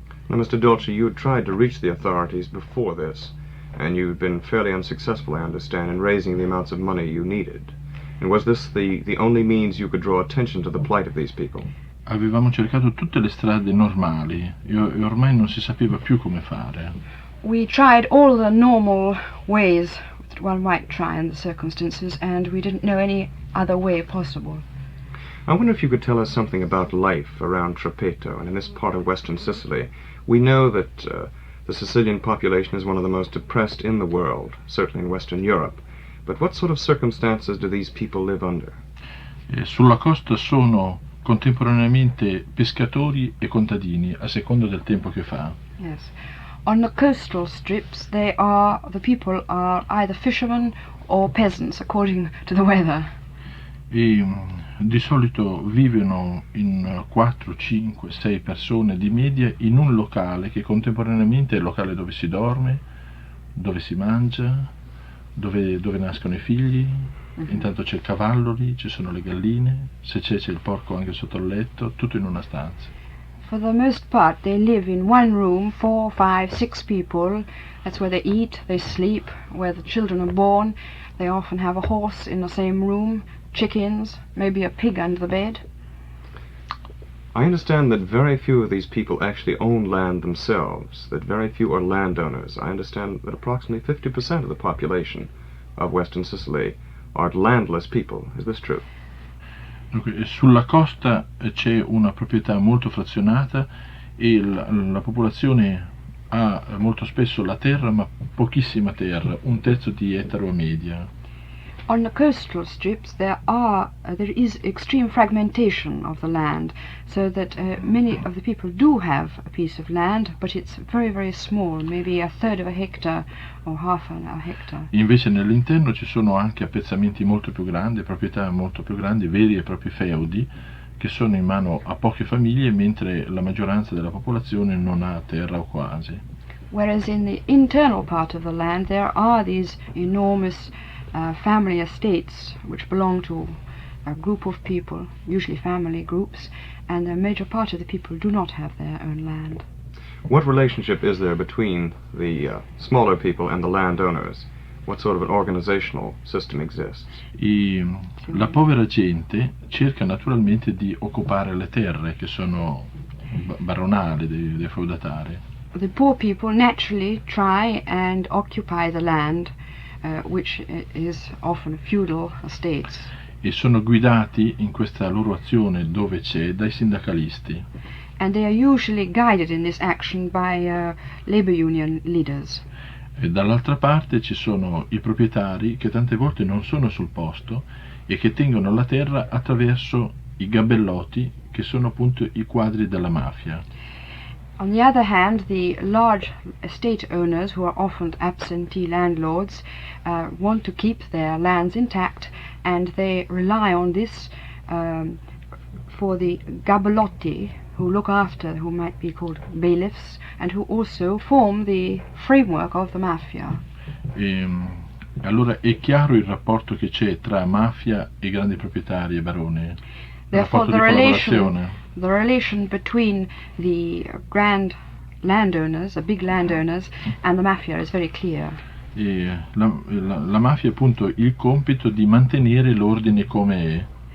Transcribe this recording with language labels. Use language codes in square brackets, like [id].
[en] Now, Mr. Dolci, you had tried to reach the authorities before this, and you'd been fairly unsuccessful, I understand, in raising the amounts of money you needed. And was this the only means you could draw attention to the plight of these people? [it] Avevamo cercato tutte le strade normali e ormai non si sapeva più come fare. [en] We tried all the normal ways that one might try in the circumstances, and we didn't know any other way possible. I wonder if you could tell us something about life around Trappeto and in this part of western Sicily. We know that the Sicilian population is one of the most depressed in the world, certainly in Western Europe. But what sort of circumstances do these people live under? [it] Sulla costa sono contemporaneamente pescatori e contadini, a seconda del tempo che fa. [en] Yes. On the coastal strips, the people are either fishermen or peasants, according to the weather. [it] E di solito vivono in 4, 5, 6 persone di media in un locale che contemporaneamente è il locale dove si dorme, dove si mangia, dove nascono i figli. Intanto c'è il cavallo lì, ci sono le galline, se c'è il porco anche sotto il letto, tutto in una stanza. [en] For the most part, they live in one room, 4, 5, 6 people. That's where they eat, they sleep, where the children are born. They often have a horse in the same room, chickens, maybe a pig under the bed. I understand that very few of these people actually own land themselves, that very few are landowners. I understand that approximately 50% of the population of Western Sicily are landless people. Is this true? [it] Dunque, sulla costa c'è una proprietà molto frazionata e la popolazione ha molto spesso la terra, ma pochissima terra, 1/3 di ettaro a media. [en] On the coastal strips, there is extreme fragmentation of the land, so that many of the people do have a piece of land, but it's very, very small, maybe 1/3 of a hectare or half a hectare. [it] Invece nell'interno ci sono anche appezzamenti molto più grandi, proprietà molto più grandi, veri e propri feudi, che sono in mano a poche famiglie, mentre la maggioranza della popolazione non ha terra o quasi. [en] Whereas in the internal part of the land, there are these enormous family estates which belong to a group of people, usually family groups, and the major part of the people do not have their own land. What relationship is there between the smaller people and the landowners? What sort of an organizational system exists? [it] La povera gente cerca naturalmente di occupare le terre che sono baronali dei feudatari. [en] The poor people naturally try and occupy the land, which is often feudal estates. [it] E sono guidati in questa loro azione dove c'è dai sindacalisti. [en] And they are usually guided in this action by labor union leaders. [it] E dall'altra parte ci sono i proprietari che tante volte non sono sul posto e che tengono la terra attraverso i gabellotti, che sono appunto i quadri della mafia. [en] On the other hand, the large estate owners, who are often absentee landlords, want to keep their lands intact, and they rely on this for the gabellotti, who might be called bailiffs, and who also form the framework of the mafia. [it] Allora è chiaro il rapporto che c'è tra mafia e grandi proprietari e baroni? [en] Therefore, [it] Il rapporto di [en] the relation between the grand landowners, the big landowners, and the mafia is very clear. [it] E la mafia ha appunto il compito di mantenere l'ordine come è.